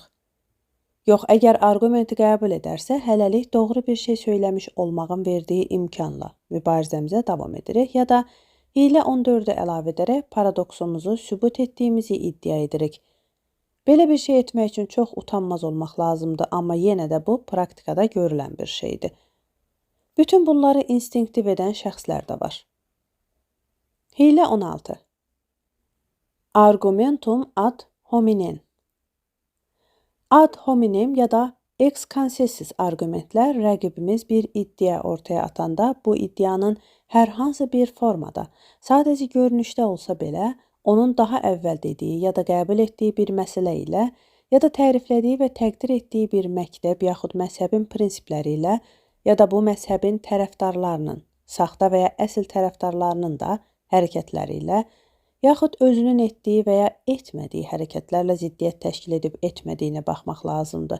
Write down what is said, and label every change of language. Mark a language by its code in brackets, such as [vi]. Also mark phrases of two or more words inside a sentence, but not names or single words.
[az] Yox, əgər arqumenti qəbul edərsə, hələlik doğru bir şey söyləmiş olmağın verdiyi imkanla mübarizəmizə davam edirik ya da hiylə 14-ü əlavə edərək paradoksumuzu sübut etdiyimizi iddia edirik. Belə bir şey etmək üçün çox utanmaz olmaq lazımdır, amma yenə də bu praktikada görülən bir şeydir. Bütün bunları instinktiv edən şəxslər də var. Hiylə 16. [la] Argumentum ad hominem. Ad hominem [az] ya da [la] ex concessis [az] arqumentlər rəqibimiz bir iddia ortaya atanda bu iddianın hər hansı bir formada, sadəcə görünüşdə olsa belə, onun daha əvvəl dediyi ya da qəbul etdiyi bir məsələ ilə, ya da təriflədiyi və təqdir etdiyi bir məktəb yaxud məzhəbin prinsipləri ilə, ya da bu məzhəbin tərəfdarlarının, saxta və ya əsl tərəfdarlarının da hərəkətləri ilə, yaxud özünün etdiyi və ya etmədiyi hərəkətlərlə ziddiyyət təşkil edib etmədiyinə baxmaq lazımdır.